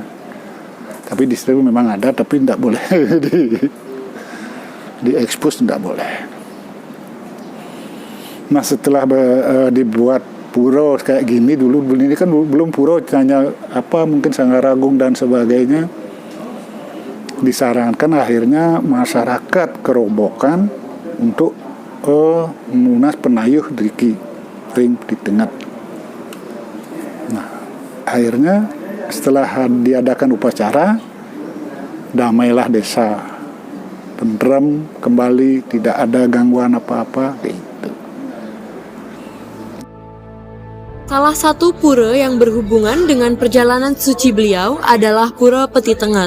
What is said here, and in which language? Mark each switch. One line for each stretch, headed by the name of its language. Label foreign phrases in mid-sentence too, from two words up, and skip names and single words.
Indonesian: Tapi di situ memang ada, tapi tidak boleh di expose, tidak boleh. Nah setelah dibuat pura kayak gini, dulu ini kan belum pura, hanya mungkin Sanggaragung dan sebagainya, disarankan akhirnya masyarakat Kerobokan untuk melunas penayuh
Balinese: Driki ring
Indonesian: di tengah. Nah akhirnya setelah diadakan upacara, damailah desa, tenteram kembali, tidak ada gangguan apa-apa gitu. Salah satu pura yang berhubungan dengan perjalanan suci beliau adalah Pura Peti Tengat.